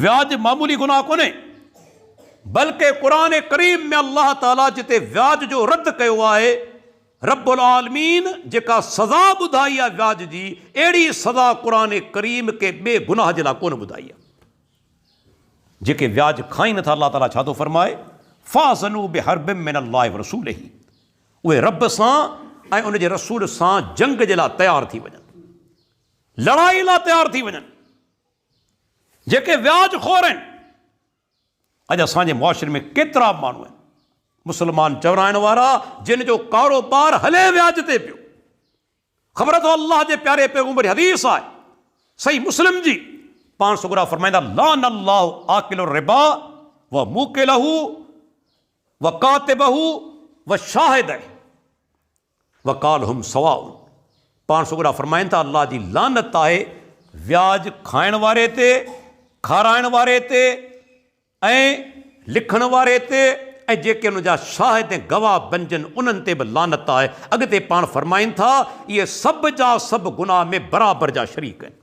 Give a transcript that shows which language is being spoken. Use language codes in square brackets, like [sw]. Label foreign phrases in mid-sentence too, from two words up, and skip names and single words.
[sd] व्याज मामूली गुनाह कोन्हे, बल्कि क़ुरान करीम में अल्लाह ताला जिते व्याज जो रद्द कयो आहे, रब्बुल आलमीन जेका सज़ा ॿुधाई आहे व्याज जी, अहिड़ी सज़ा क़ुरान करीम के ॿिए गुनाह जे लाइ कोन ॿुधाई आहे। जेके व्याज खाइनि था, अल्लाह ताला छा थो फरमाए, [ar] فأذنوا بحرب من الله و رسوله, [sd] उहे रब सां ऐं उन जे रसूल सां जंग जे लाइ तयारु थी वञनि, लड़ाई लाइ तयारु थी वञनि। जेके व्याज खोर आहिनि, अॼु असांजे मुआशरे में केतिरा माण्हू आहिनि मुस्लमान चवराइण वारा जिन जो कारोबार हले व्याज ते पियो। ख़बर अथव अल्लाह जे प्यारे पैगंबर हदीस आहे सही मुस्लिम जी, पाण सुगरा फरमाईंदा [ar] لعن الله آكل الربا و موكله و كاتبه و شاهديه و قال هم سواء. [sd] पाण सुगरा फरमाइनि था अल्लाह जी लानत आहे व्याज खाइण वारे ते, खाराइण वारे ते ऐं लिखण वारे ते, ऐं जेके उन जा शाहिद ऐं गवाह बणजनि उन्हनि ते बि लानत आहे। अॻिते पाण फरमाइनि था इहे सभु जा सभु गुनाह में बराबरि जा शरीक आहिनि।